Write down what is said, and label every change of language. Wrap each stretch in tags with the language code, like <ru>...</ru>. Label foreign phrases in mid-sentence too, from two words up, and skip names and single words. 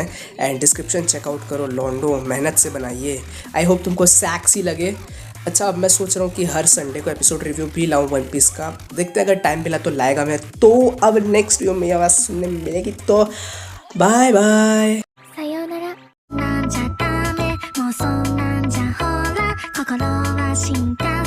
<hi>एंड</hi> <en>description checkout</en> <hi>करो, लॉन्डो मेहनत से बनाइए।</hi> <en>I hope</en> <hi>तुमको सैक्सी लगे। अच्छा, अब मैं सोच रहा हूँ कि हर संडे को</hi> <en>episode review</en> <hi>भी लाऊं वन पीस का। देखते हैं, अगर टाइम मिला तो लाएगा मैं। तो अब</hi> <en>next video</en> <hi>में आवाज़ सुनने मिलेगी, तो</hi> <en>bye bye.</en> <ja>さよならなんじゃダメもうそんなんじゃほら心は進化</ja>